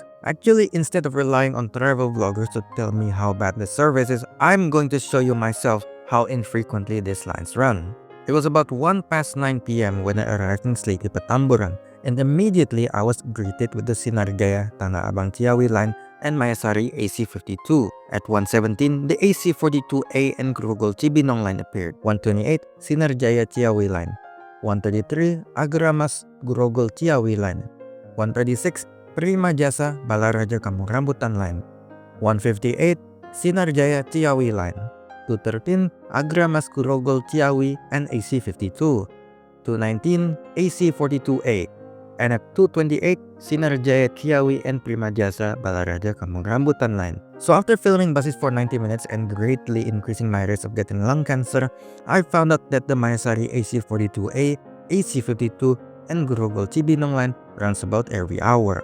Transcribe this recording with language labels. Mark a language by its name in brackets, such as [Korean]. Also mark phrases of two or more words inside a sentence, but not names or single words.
[English] Actually, instead of relying on travel vloggers to tell me how bad the service is, I'm going to show you myself how infrequently these lines run. It was about 1:09 PM when I arrived in Sleepy Petamburan, and immediately I was greeted with the Sinarjaya Tanah Abang Ciawi line and Mayasari AC52. At 1:17, the AC42A and Grogol Cibinong line appeared. 1:28, Sinarjaya Ciawi line. 1:33, Agra Grogol Ciawi line. 1:36, Prima Jasa Balaraja Kampung Rambutan line. 1:58, Sinarjaya Ciawi line. 2:13, Agra Grogol Ciawi and AC52. 2:19, AC42A. And at 2:28, Sinarjaya Ciawi and Prima Jasa Balaraja Kampung Rambutan line. So after filming buses for 90 minutes and greatly increasing my risk of getting lung cancer, I found out that the Mayasari AC42A, AC52, and Grogol Cibinong line runs about every hour.